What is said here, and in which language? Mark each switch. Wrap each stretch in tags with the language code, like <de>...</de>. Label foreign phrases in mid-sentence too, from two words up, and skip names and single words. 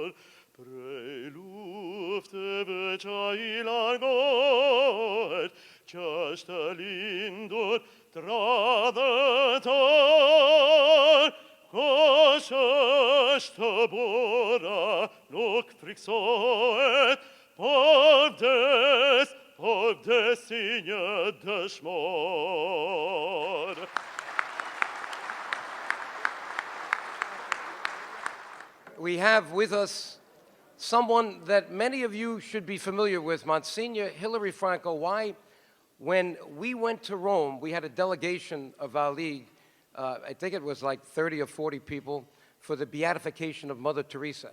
<sq>Prej lufteve qa i largohet, që është lindur tradhëtor, kush është të burra, nuk friksohet, por vdes i një dëshmor.</sq> <en>We have with us someone that many of you should be familiar with, Monsignor Hilary Franco. Why? When we went to Rome, we had a delegation of our league, I think it was like 30 or 40 people, for the beatification of Mother Teresa.</en>